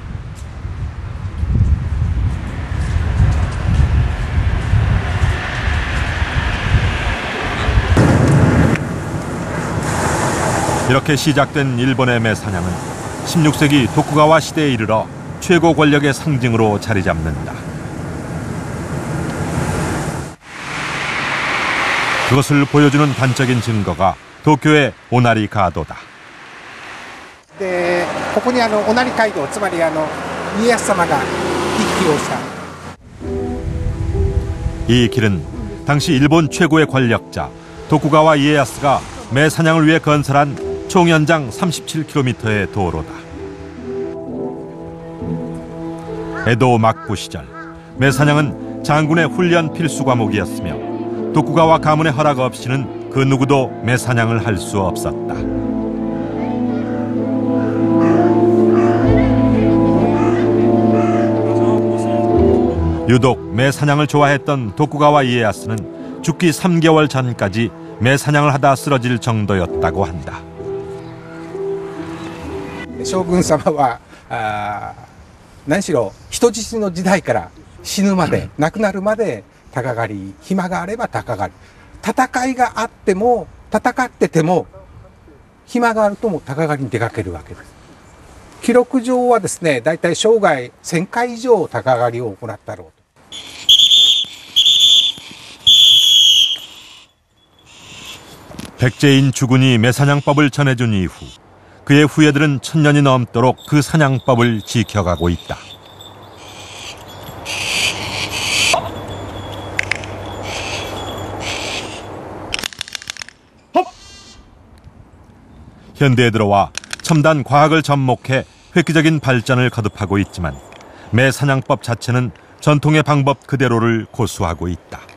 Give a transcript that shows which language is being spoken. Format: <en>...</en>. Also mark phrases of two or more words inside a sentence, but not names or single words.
<ko>이렇게 시작된 일본의 매사냥은 16세기 도쿠가와 시대에 이르러 최고 권력의 상징으로 자리 잡는다. 그것을 보여주는 단적인 증거가 도쿄의 오나리 가도다.</ko> <ja>ここにオナリ街道、つまり家康様が行き来をした。</ja> <ko>이 길은 당시 일본 최고의 권력자 도쿠가와 이에야스가 매사냥을 위해 건설한 총 연장 37km의 도로다. 에도 막부 시절 매사냥은 장군의 훈련 필수 과목이었으며 도쿠가와 가문의 허락 없이는 그 누구도 매사냥을 할 수 없었다. 유독 매사냥을 좋아했던 도쿠가와 이에야스는 죽기 3개월 전까지 매사냥을 하다 쓰러질 정도였다고 한다.</ko> <ja>将軍様は何しろ人質の時代から死ぬまで亡くなるまで鷹狩り、暇があれば鷹狩り、戦いがあっても戦ってても暇があるとも鷹狩りに出かけるわけです。記録上はですね、だいたい生涯1000回以上鷹狩りを行ったろうと。</ja> <ko>백제인 주군이 매사냥법을 전해준 이후 그의 후예들은 1000년이 넘도록 그 사냥법을 지켜가고 있다. 현대에 들어와 첨단 과학을 접목해 획기적인 발전을 거듭하고 있지만 매사냥법 자체는 전통의 방법 그대로를 고수하고 있다.</ko>